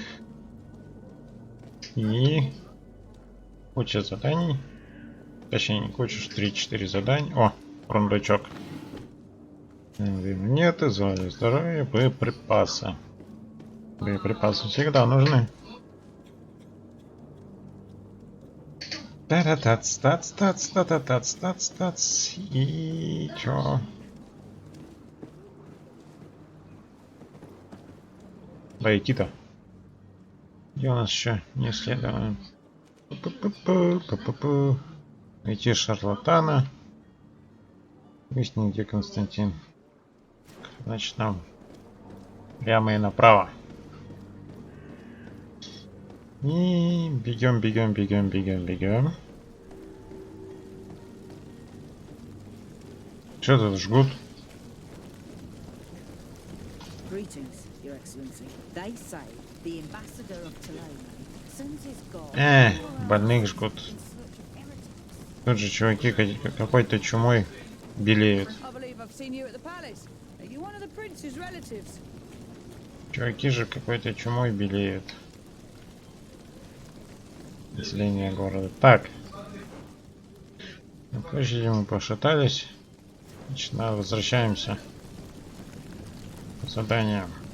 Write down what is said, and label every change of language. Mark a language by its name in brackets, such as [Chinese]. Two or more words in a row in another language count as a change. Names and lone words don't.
[Russian] И куча заданий. Точнее, не куча, 3-4 задания. О, рундучок. Монеты, звали здоровье, боеприпасы. Боеприпасы всегда нужны. Та-та-тац, тац-тац, та-та-тац, тац-тац. И чё? Да идти-то. Где у нас еще не исследовано? Найти шарлатана. Выясни, где Константин. Значит, нам прямо и направо. И бегем, бегем, бегем, бегем, бегем. Что тут жгут? [English] Greetings, Your Excellency. They say the ambassador of Taloni sends his guard [Russian] Больных жгут. Тут же чуваки какой-то чумой белеют. [English] I believe I've seen you at the palace. Are you one of the prince's relatives? [Russian] Чуваки же какой-то чумой белеют. Население города. Так. На площади мы пошатались. Значит, возвращаемся к заданию.